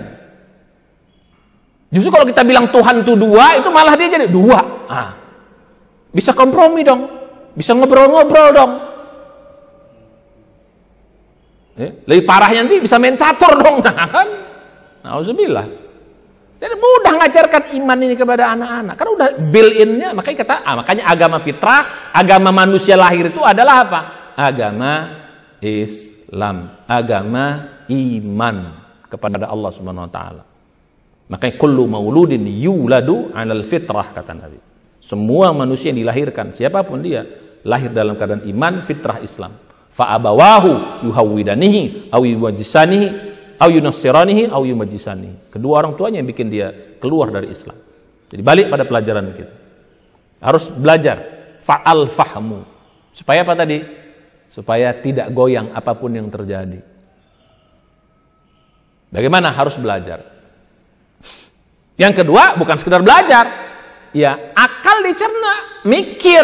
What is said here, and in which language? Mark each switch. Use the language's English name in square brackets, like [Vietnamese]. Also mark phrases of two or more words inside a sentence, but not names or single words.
[Indonesian] Justru kalau kita bilang Tuhan itu dua, itu malah dia jadi dua. Bisa kompromi dong, bisa ngobrol-ngobrol dong. Lebih parahnya nanti bisa main catur dong, kan? Nauzubillah. Jadi mudah ngajarkan iman ini kepada anak-anak, karena udah built-in-nya. Makanya agama fitrah, agama manusia lahir itu adalah apa? Agama Islam, agama iman kepada Allah [Arabic] سبحانه و تعالى. [Indonesian] Makanya [Arabic] كل مولود يولد على الفطرة, [Indonesian] kata Nabi. Semua manusia yang dilahirkan, siapapun dia, lahir dalam keadaan iman, fitrah Islam. [Arabic] فأبواه يهودانه أو يوجسانه أو ينصرانه أو يمجسانه. [Indonesian] Kedua orang tuanya yang bikin dia keluar dari Islam. Jadi balik pada pelajaran kita. Harus belajar [Arabic] فالفهم. [Indonesian] Supaya apa tadi? Supaya tidak goyang apapun yang terjadi. Bagaimana? Harus belajar. Yang kedua, bukan sekedar belajar, ya akal dicerna, mikir.